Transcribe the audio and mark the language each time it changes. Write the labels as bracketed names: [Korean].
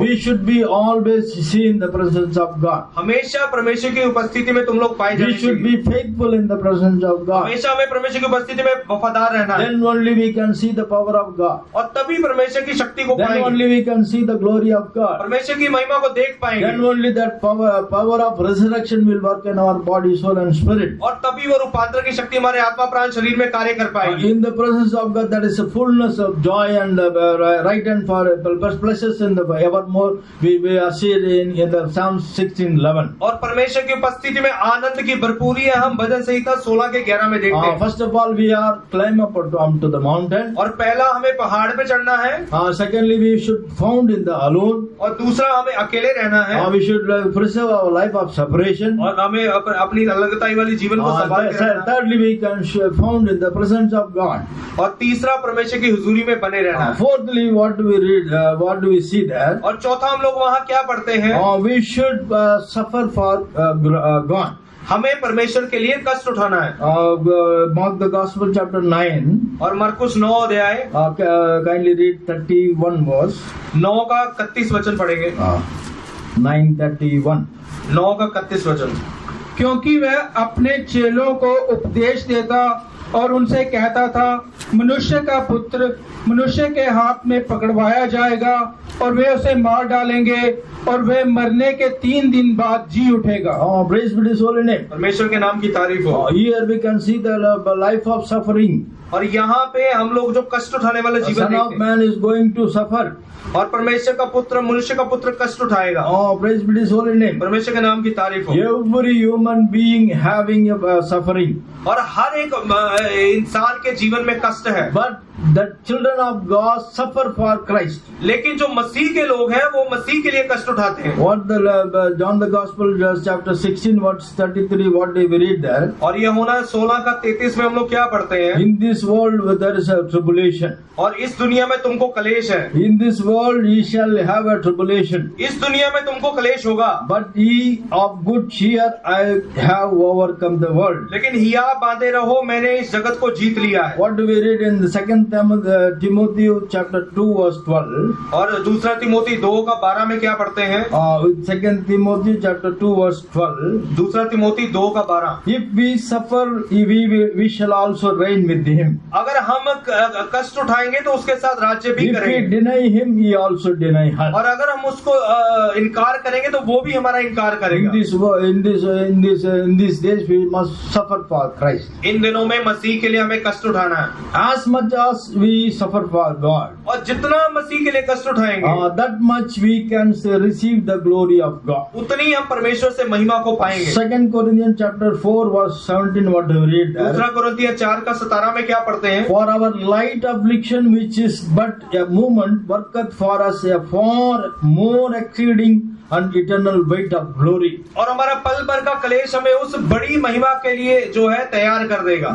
[English] We should be always seen the presence of God. [Hindi] हमेशा परमेश्वर की उपस्थिति में तुम लोग पाए जाने [English] We should be faithful in the presence of God. [Hindi] हमेशा हमें परमेश्वर की उपस्थिति में वफादार रहना है। [English] Then only we can see the power of God. [Hindi] और तभी परमेश्वर की शक्ति को [English] Then [Hindi] पाएंगे। [English] only we can see the glory of God. [Hindi] परमेश्वर की महिमा को देख पाएंगे। [English] Then only that power of resurrection will work in our body, soul and spirit. [Hindi] और तभी वो रूपांतर की शक्ति हमारे आत्मा प्राण शरीर में कार्य कर पाएगी। [English] In the presence of God, that is a fullness of joy and right and for pleasures in the evermore. We are seeing in the Psalm 16:11. [Hindi] और परमेश्वर की उपस्थिति में आनंद की भरपूरी है, हम भजन संहिता 16 के 11 में देखते हैं। [English] First of all, we are climb up onto the mountain. [Hindi] और पहला हमें पहाड़ पे चढ़ना है, [English] Secondly, we should found in the alone. [Hindi] और दूसरा हमें अकेले रहना है, [English] We should preserve our life of separation. [Hindi] और हमें अपनी अलगताई वाली जीवन को संभाल के रखना है। [English] Thirdly, we can found in the presence of God. [Hindi] और तीसरा परमेश्वर की हुजूरी में बने रहना है। [English] Fourthly, what do we read? What do we see there? [Hindi] और चौथा हम लोग वहाँ क्या पढ़ते हैं? [English] We should suffer for God. [Hindi] हमें परमेश्वर के लिए कष्ट उठाना है। [English] Mark the Gospel chapter 9. [Hindi] और मरकुस 9 अध्याय [English] Kindly read 31 verse. [Hindi] 9 का 31 वचन पढ़ेंगे। [English] 9:31. [Hindi] 9 का 31 वचन। क्योंकि वह अपने चेलों को उपदेश देता और उनसे कहता था, मनुष्य का पुत्र मनुष्य के हाथ में पकड़वाया जाएगा और वे उसे मार डालेंगे और वह मरने के 3 दिन बाद जी उठेगा। [English] Praise be His holy name. [Hindi] परमेश्वर के नाम की तारीफ हो। [English] Here we can see the life of suffering. [Hindi] और यहाँ पे हम लोग जो कष्ट उठाने वाला जीवन [English] Son of [Hindi] देखते हैं, [English] man is going to suffer. [Hindi] और परमेश्वर का पुत्र मनुष्य का पुत्र कष्ट उठाएगा। [English] Praise be His holy name. [Hindi] परमेश्वर के नाम की तारीफ हो। [English] Every human being having suffering. [Hindi] और हर एक इंसान के जीवन में कष्ट है। [English] But the children of God suffer for Christ. [Hindi] लेकिन जो मसीह के लोग हैं वो मसीह के लिए कष्ट उठाते हैं। [English] What the John the Gospel chapter 16 verse 33, what do we read there? [Hindi] और ये होना 16 का 33 में हम लोग क्या पढ़ते हैं? [English] In this world there is a tribulation. [Hindi] और इस दुनिया में तुमको कलेश है। [English] In this world ye shall have a tribulation. [Hindi] इस दुनिया में तुमको कलेश होगा। [English] But ye of good cheer, I have overcome the world. [Hindi] लेकिन हिया बांधे रहो, मैंने इस जगत को जीत लिया है। [English] What do we read in the second Timothy chapter 2 verse 12? [Hindi] और दूसरा तिमोथी 2 का 12 में क्या पढ़ते हैं? [English] Second Timothy chapter 2 verse 12. [Hindi] दूसरा तिमोथी 2 का 12। [English] If we suffer, we shall also reign with him. [Hindi] अगर हम कष्ट उठाएंगे तो उसके साथ राज्य भी [English] If we [Hindi] करेंगे। [English] deny him, he also deny us. [Hindi] और अगर हम उसको इनकार करेंगे तो वो भी हमारा इनकार करेगा। [English] In these days, we must suffer for Christ. [Hindi] इन दिनों में मसीह के लिए हमें कष्ट उठाना है। [English] As much as we suffer for God, [Hindi] और जितना मसीह के लिए कष्ट उठाएंगे, [English] that much we can receive the glory of God. [Hindi] उतनी हम परमेश्वर से महिमा को पाएंगे। [English] 2 Corinthians chapter 4 verse 17, what do we read there? [Hindi] दूसरा कुरिन्थियों 4 का 17 में क्या पढ़ते हैं? [English] For our light affliction, which is but a moment, worketh for us a far more exceeding and eternal weight of glory. [Hindi] और हमारा पल भर का क्लेश हमें उस बड़ी महिमा के लिए जो है तैयार कर देगा।